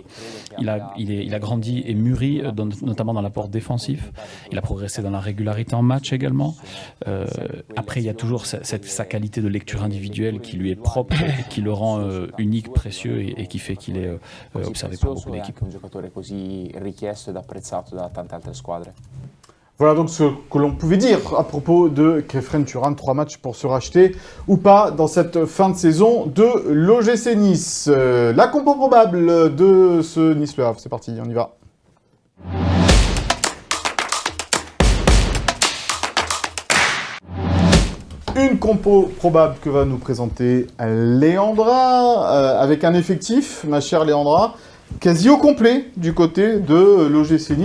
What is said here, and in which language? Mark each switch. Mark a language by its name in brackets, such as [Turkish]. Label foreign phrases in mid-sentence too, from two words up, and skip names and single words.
[French] Il a grandi et mûri, notamment dans l'apport défensif. Il a progressé dans la régularité en match également. Après, il y a toujours sa qualité de lecture individuelle qui lui est propre et qui le rend unique, précieux et qui fait qu'il est observé par beaucoup d'équipes. [Italian] Un giocatore così richiesto ed apprezzato da tante altre squadre. [French] Voilà donc ce que l'on pouvait dire à propos de Khéphren Thuram. 3 matchs pour se racheter ou pas dans cette fin de saison de l'OGC Nice. La compo probable de ce Nice-Le Havre. C'est parti, on y va. Une compo probable que va nous présenter Léandra, avec un effectif, ma chère Léandra, quasi au complet du côté de l'OGC Nice.